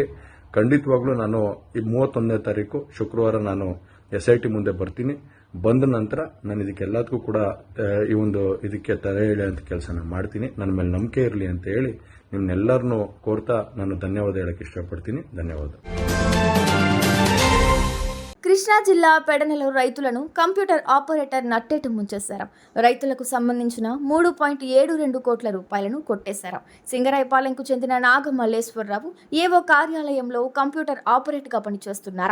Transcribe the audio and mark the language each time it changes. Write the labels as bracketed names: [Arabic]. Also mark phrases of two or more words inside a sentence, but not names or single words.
[Kannada] ಖಂಡಿತವಾಗ್ಲೂ ನಾನು ಈ 31ನೇ ತಾರೀಕು ಶುಕ್ರವಾರ ನಾನು SIT ಮುಂದೆ ಬರ್ತೀನಿ. ಬಂದ ನಂತರ ನಾನು ಇದಕ್ಕೆಲ್ಲದಕ್ಕೂ ಕೂಡ ಈ ಒಂದು ಇದಕ್ಕೆ ತಲೆ ಎಳೆಯುವಂಥ ಕೆಲಸನ ಮಾಡ್ತೀನಿ. ನನ್ನ ಮೇಲೆ ನಂಬಿಕೆ ಇರಲಿ ಅಂತ ಹೇಳಿ ನಿಮ್ನೆಲ್ಲರನ್ನೂ ಕೋರ್ತಾ ನಾನು ಧನ್ಯವಾದ ಹೇಳಕ್ಕೆ ಇಷ್ಟಪಡ್ತೀನಿ. ಧನ್ಯವಾದ. [Telugu] కృష్ణా జిల్లా పెడనలో రైతులను కంప్యూటర్ ఆపరేటర్ నట్టేట ముంచేశారు. రైతులకు సంబంధించిన 3.72 కోట్ల రూపాయలను కొట్టేశారు. సింగరాయపాలెంకు చెందిన నాగమల్లేశ్వరరావు ఏవో కార్యాలయంలో కంప్యూటర్ ఆపరేటర్గా పనిచేస్తున్నారు.